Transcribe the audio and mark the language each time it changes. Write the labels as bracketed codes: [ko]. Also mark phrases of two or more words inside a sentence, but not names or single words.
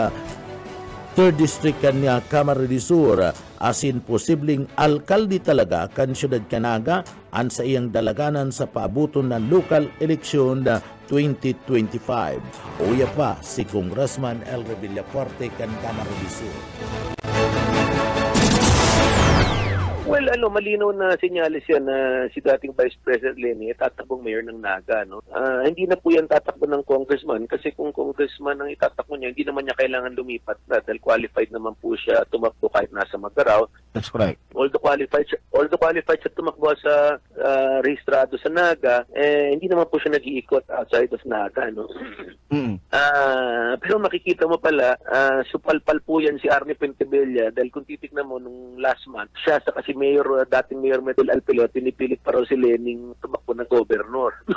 [bik] 3rd District kan Camarines Sur asin posibleng alkalde talaga kan Siyudad Canaga an sa iyang dalaganan sa paabuton ng [en] local election [bik] 2025. Uya pa si Congressman Elry Villafuerte kan Camarines Sur. [tl] Well, malinaw na senyales yan na si dating Vice President Leni tatakbong mayor ng Naga. No? Hindi na po yan tatakbo ng congressman kasi kung congressman ang itatakbo niya, hindi naman niya kailangan lumipat na dahil qualified naman po siya tumakbo kahit nasa Magaraw. [en] That's correct. [tl] Although qualified siya tumakbo sa rehistrado sa Naga, hindi naman po siya nag-iikot [en] outside of [tl] Naga. No? Pero makikita mo pala, supalpal po yan si Arnie Pentebella dahil kung titignan mo nung last month, siya sa kasi dating Mayor Medel Alpilot, pinipilit pa raw si Lening tumakbo ng gobernador.